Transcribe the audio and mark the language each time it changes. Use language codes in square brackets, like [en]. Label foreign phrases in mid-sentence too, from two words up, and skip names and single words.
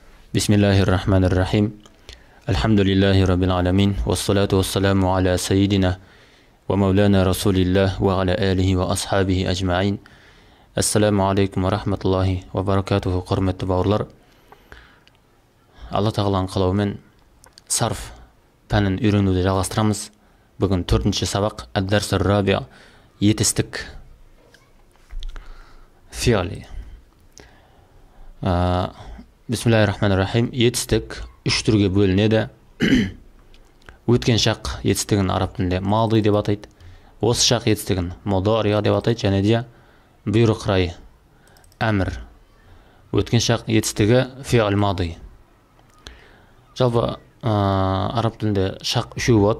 [ar] بسم الله الرحمن الرحيم. الحمد لله رب العالمين. والصلاة والسلام على سيدنا ومولانا رسول الله وعلى آله وأصحابه أجمعين. السلام عليكم ورحمة الله وبركاته [kk] құрметті бауырлар. Аллаһ Тағаланың қалауымен сарф пәнін үйренуді жалғастырамыз. Бүгін 4-ші сабақ [ar] الدرس الرابع' [kk] етістік фи'ли. [ar] Bismillahirrahmanirrahim. [kk] Етістік 3 түрге бөлінеді. Өткен шақ етістігін араб тілінде мади деп атайды. Осы шақ етістігін мудари деп атайды, және де бұйрық рай әмір. Өткен шақ етістігі [ar] فعل ماض. [kk] Жалпы араб тілінде шақ үшеу болады.